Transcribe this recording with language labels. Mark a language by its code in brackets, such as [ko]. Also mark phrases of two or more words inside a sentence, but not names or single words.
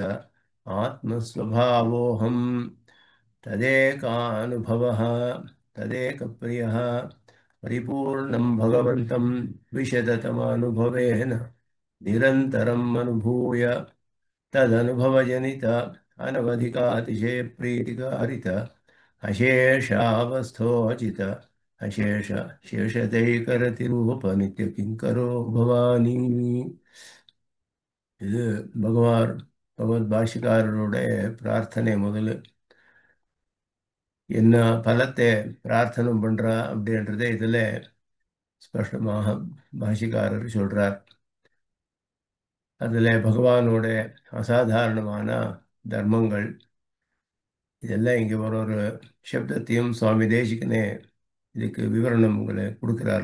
[sa] आत्मस्वभावोऽहम् तदेकानुभवः तदेकप्रियः परिपूर्णं भगवन्तं विशदतमानुभवेन निरन्तरम् अनुभूय तदनुभवजनित अनवधिकातिशयप्रीतिकारित अशेषावस्थोचित अशेष शेषदैकरतिरूप नित्यकिङ्करो भवानी. [ta] இது பகவான் பகவத் பாஷிகாரருடைய பிரார்த்தனை முதல்ல என்ன பலத்தை பிரார்த்தனை பண்றா அப்படின்றத இதுல ஸ்பஷ்டமாக பாஷிகாரர் சொல்றார். அதுல பகவானோட அசாதாரணமான தர்மங்கள் இதெல்லாம் இங்க ஒரு ஒரு சப்தத்தையும் சுவாமி தேசிகனே இதுக்கு விவரணங்களை கொடுக்கிறார்.